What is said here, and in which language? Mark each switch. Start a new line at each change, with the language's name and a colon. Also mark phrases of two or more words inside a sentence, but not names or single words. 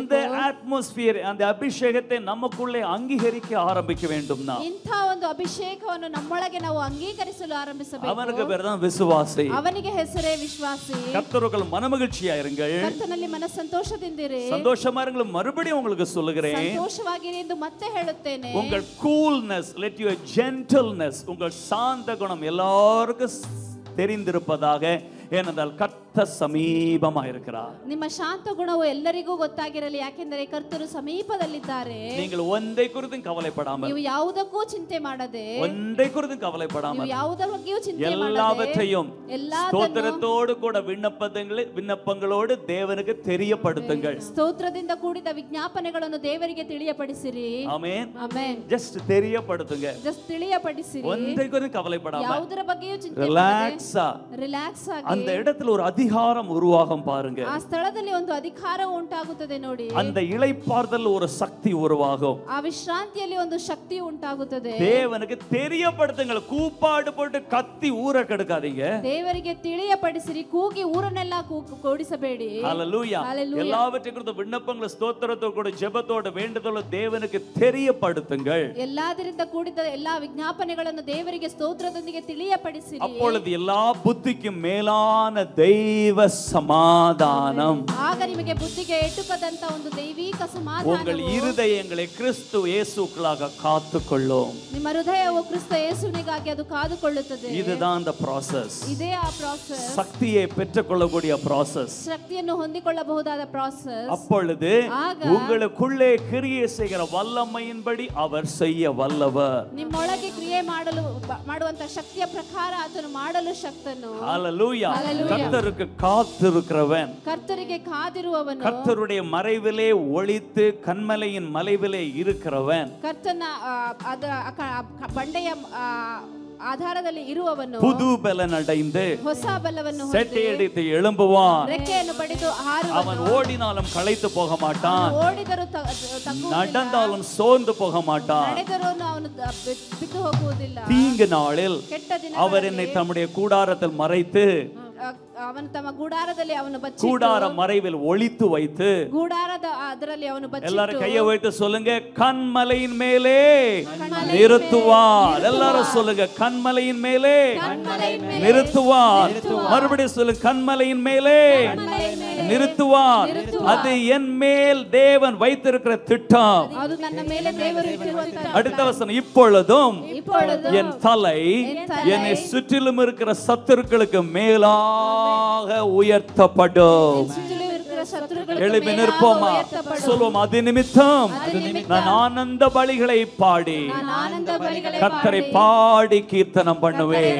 Tamil: அந்த அட்மாஸ்பியர், அந்த அபிஷேகத்தை நமக்குள்ளே அங்கீகரிக்க ஆரம்பிக்க வேண்டும்.
Kannada: ಇಂಥ ಒಂದು ಅಭಿಷೇಕವನ್ನು ನಮ್ಮೊಳಗೆ ನಾವು ಅಂಗೀಕರಿಸಲು ಆರಂಭಿಸಬೇಕು.
Tamil: அவனுக்கு பேர் தான் விசுவாசி.
Kannada: ಅವನಿಗೆ ಹೆಸರೇ ವಿಶ್ವಾಸಿ.
Tamil: கர்த்தருக்குள் மனமகிழ்ச்சியா இருங்கள்.
Kannada: ಕರ್ತನಲ್ಲಿ ಮನಸ್ಸಂತೋಷದಿಂದಿರಿ.
Tamil: சந்தோஷமா இருங்கள். மறுபடியும் உங்களுக்கு சொல்லுகிறேன்,
Kannada: ಸಂತೋಷವಾಗಿರಿ ಎಂದು ಮತ್ತೆ ಹೇಳುತ್ತೇನೆ.
Tamil: உங்கள் கூல்னஸ்,
English: let your gentleness,
Tamil: உங்கள் சாந்த குணம் எல்லாருக்கும் தெரிந்திருப்பதாக. ஏனென்றால் கர்த்தர் சமீபமா இருக்கிறார்.
Kannada: ನಿಮ್ಮ ಶಾಂತ ಗುಣವು ಎಲ್ಲರಿಗೂ ಗೊತ್ತಾಗಿರಲಿ, ಯಾಕೆಂದರೆ ಕರ್ತರು ಸಮೀಪದಲ್ಲಿದ್ದಾರೆ.
Tamil: நீங்கள் ஒன்றை குறித்தும் கவலைப்படாமல்,
Kannada: ನೀವು ಯಾವುದಕ್ಕೂ ಚಿಂತೆ ಮಾಡದೆ,
Tamil: ஒன்றை குறித்தும் கவலைப்படாமல்,
Kannada: ನೀವು ಯಾವುದರ ಬಗ್ಗೆಯೂ ಚಿಂತೆ ಮಾಡದೆ,
Tamil: எல்லாவற்றையும் ಸ್ತೋತ್ರத்தோடு கூட விண்ணப்பங்களோடு தேவனுக்கு தெரியப்படுத்துங்கள்.
Kannada: ಸ್ತೋತ್ರದಿಂದ ಕೂಡಿದ ವಿಜ್ಞಾಪನೆಗಳನ್ನು ದೇವರಿಗೆ ತಿಳಿಯಪಡಿಸಿರಿ. ಆಮೆನ್. ಆಮೆನ್.
Tamil: ಜಸ್ಟ್ தெரியப்படுத்துங்க.
Kannada: ಜಸ್ಟ್ ತಿಳಿಯಪಡಿಸಿರಿ.
Tamil: ஒன்றை குறித்தும் கவலைப்படாமல்,
Kannada: ಯಾವುದರ ಬಗ್ಗೆಯೂ ಚಿಂತೆ ಮಾಡದೆ ರಿಲ್ಯಾಕ್ಸ್ ಆಗಿ
Tamil: அந்த இடத்துல ஒரு அதிகாரம் உருவாகும் பாருங்க.
Kannada: ಆ ಸ್ಥಳದಲ್ಲಿ ಒಂದು ಅಧಿಕಾರ ಉಂಟಾಗುತ್ತದೆ ನೋಡಿ.
Tamil: அந்த இளைப்பாறுதல் ஒரு சக்தி உருவாகும்.
Kannada: ಆ ವಿಶ್ರಾಂತಿಯಲ್ಲಿ ಒಂದು ಶಕ್ತಿ ಉಂಟಾಗುತ್ತದೆ.
Tamil: தேவனுக்கு தெரியப்படுத்துங்கள். கூப்பாடு போட்டு கத்தி ஊரை கெடுக்காதீங்க.
Kannada: ದೇವರಿಗೆ ತಿಳಿಯಪಡಿಸಿರಿ, ಕೂಗಿ ಊರನ್ನೆಲ್ಲ ಕೂಡಿಸಬೇಡಿ.
Tamil: ஹalleluya. எல்லாவற்றையும் குறித்து விண்ணப்பங்கள், ஸ்தோத்திரத்தோடு கூட ஜெபத்தோடு வேண்டுதலோடு தேவனுக்கு தெரியப்படுத்துங்கள்.
Kannada: ಎಲ್ಲದರಿಂದ ಕೂಡಿದ ಎಲ್ಲಾ ವಿಜ್ಞಾಪನೆಗಳನ್ನು ದೇವರಿಗೆ ಸ್ತೋತ್ರದೊಂದಿಗೆ ತಿಳಿಯಪಡಿಸಿರಿ.
Tamil: அப்பொழுது எல்லா புத்திக்கும் மேலான தைரியம் தெய்வ சமாதானம்
Kannada: ಆಗ ನಿಮಗೆ ಬುದ್ಧಿಗೆ ಎಟುಕದಂತ ಒಂದು ದೈವಿಕ ಸಮಾಧಾನ
Tamil: உங்கள் இருதயங்களை கிறிஸ்து இயேசுக்குள்ளாக காத்துக்கொள்ளும்.
Kannada: ನಿಮ್ಮ ಹೃದಯವು ಕ್ರಿಸ್ತ ಯೇಸುವಿಗಾಗಿ ಅದು ಕಾದುಕೊಳ್ಳುತ್ತದೆ.
Tamil: இதுதான் அந்த process.
Kannada: ಇದೇ ಆ process.
Tamil: சக்தியை பெற்றுக்கொள்ளக்கூடிய process.
Kannada: ಶಕ್ತಿಯನ್ನು ಹೊಂದಿಕೊಳ್ಳಬಹುದಾದ process.
Tamil: அப்பொழுது உங்களுக்குள்ளே கிரியை செய்கிற வல்லமையின்படி அவர் செய்ய வல்லவர்.
Kannada: ನಿಮ್ಮೊಳಗೆ ಕ್ರಿಯೆ ಮಾಡುವಂತ ಶಕ್ತಿಯ ಪ್ರಕಾರ ಆತನು ಮಾಡಲು ಶಕ್ತನು.
Tamil: ஹalleluya. கர்த்தருக்கு காத்திருக்கிறவன்,
Kannada: ಕರ್ತರಿಗೆ ಕಾದಿರುವವನು,
Tamil: கர்த்தருடைய மறைவிலே ஒளித்து கன்மலையின் மலைவிலே இருக்கிறவன்,
Kannada: ಕರ್ತನ ಬಂಡೆಯ ಆಧಾರದಲ್ಲಿ ಇರುವವನು
Tamil: புது பலன் அடைந்து
Kannada: ಹೊಸ ಬಲವನ್ನು
Tamil: செட்டையடித்து எழும்புவான்.
Kannada: ರೆಕ್ಕೆಯನ್ನು ಪಡೆದು
Tamil: அவன் ஓடினாலும் களைத்து போக மாட்டான்,
Kannada: ಓಡಿದರೂ
Tamil: நடந்தாலும் சோர்ந்து போக மாட்டான்.
Kannada: ನಡೆದರೂ ಅವನು ಬಿದ್ದು ಹೋಗುವುದಿಲ್ಲ.
Tamil: தீங்கு நாளில்
Kannada: ಕೆಟ್ಟ ದಿನ
Tamil: அவர் என்னை தம்முடைய கூடாரத்தில் மறைத்து
Kannada: ಅವನು ತಮ್ಮ ಗುಡಾರದಲ್ಲಿ ಅವನು ಬಚ್ಚಿ
Tamil: கூடார மறைவில் ஒளித்து வைத்து
Kannada: ಗುಡಾರದ ಅದರಲ್ಲಿ ಅವನು ಬಚ್ಚಿ
Tamil: எல்லாரும் கையை வைத்து சொல்லுங்க, கன்மலையின் மேலே நிறுத்துவார். எல்லாரும் சொல்லுங்க, கன்மலையின் மேலே நிறுத்துவார். மறுபடியும் சொல்லுங்க, கன்மலையின் மேலே நிறுத்துவார். அது என் மேல் தேவன் வைத்திருக்கிற திட்டம்.
Kannada: ಅದು ನನ್ನ ಮೇಲೆ ದೇವರು ಇಟ್ಟಿರುವಂತ
Tamil: அடுத்த வசனம், இப்பொழுதும் என் தலை என்னை சுற்றிலும் இருக்கிற சத்துருக்களுக்கு மேலாக உயர்த்தப்படும். எழுப்பி நிற்போமா, சொல்வோம். அது நிமித்தம் நான் ஆனந்த பலிகளை பாடி கர்த்தரை பாடி கீர்த்தனம் பண்ணுவேன்.